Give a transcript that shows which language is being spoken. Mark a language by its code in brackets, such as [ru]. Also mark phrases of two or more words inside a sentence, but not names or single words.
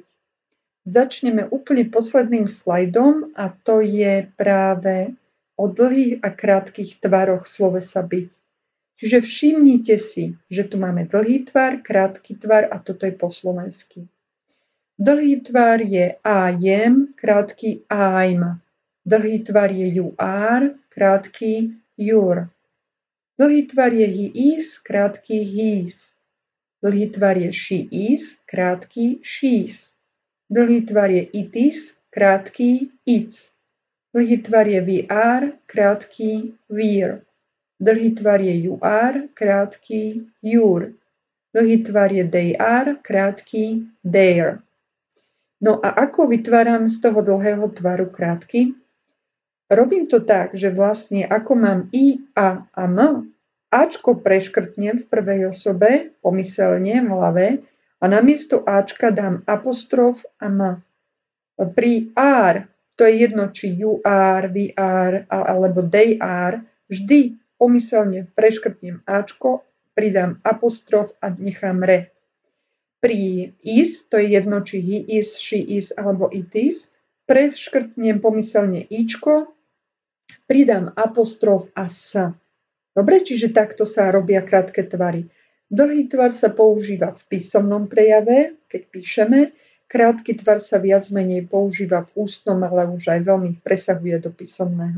[sk] Začneme úplne posledným slajdom a to je práve o dlhých a krátkych tvaroch slovesa byť. Čiže všimnite si, že tu máme dlhý tvar, krátky tvar a toto je po slovensky. Dlhý tvar je [en] I am, [sk] krátky I'm. Dlhý tvar je [en] you are, [sk] krátky you're. Dlhý tvar je [en] he is, [sk] krátky his. Dlhý tvar je [en] she is, [sk] krátky she's. Dlhý tvar je [en] it is, [sk] krátky it's. Dlhý tvar je [en] we are, [sk] krátky we're. Dlhý tvar je [en] you are, [sk] krátky you're. Dlhý tvar je [en] they are, [sk] krátky their. No a ako vytváram z toho dlhého tvaru krátky? Robím to tak, že vlastne ako mám I, A a M, Ačko preškrtnem v prvej osobe, pomyselne v hlave, a namiesto Ačka dám apostrof a M. Pri are, to je jedno, či [en] you are, we are, [sk] alebo [en] they are, [sk] vždy pomyselne preškrtnem Ačko, pridám apostrof a nechám re. Pri is, to je jedno, či [en] he is, she is, [sk] alebo [en] it is, [sk] preškrtnem pomyselne Ičko, pridám apostrof a s. Dobre, čiže takto sa robia krátke tvary. Dlhý tvar sa používa v písomnom prejave, keď píšeme. Krátky tvar sa viac menej používa v ústnom, ale už aj veľmi presahuje do písomného.